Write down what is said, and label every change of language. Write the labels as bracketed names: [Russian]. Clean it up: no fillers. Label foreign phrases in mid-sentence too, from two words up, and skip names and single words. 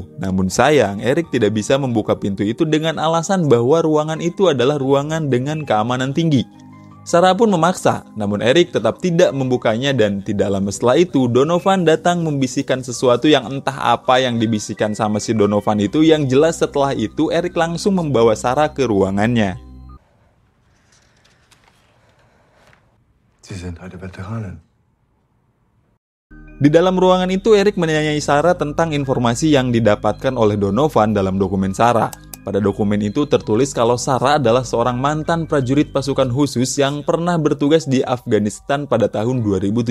[Indonesian] Namun sayang, Eric tidak bisa membuka pintu itu dengan alasan bahwa ruangan itu adalah ruangan dengan keamanan tinggi. Sarah pun memaksa, namun Eric tetap tidak membukanya dan tidak lama setelah itu Donovan datang membisikkan sesuatu yang entah apa yang dibisikkan sama si Donovan itu, yang jelas setelah itu Eric langsung membawa Sarah ke ruangannya. [German] Sie sind eine Veteranin. [Indonesian] Di dalam ruangan itu Eric menanyai Sarah tentang informasi yang didapatkan oleh Donovan dalam dokumen Sarah. Pada dokumen itu tertulis kalau Sarah adalah seorang mantan prajurit pasukan khusus yang pernah bertugas di Afghanistan pada tahun 2017.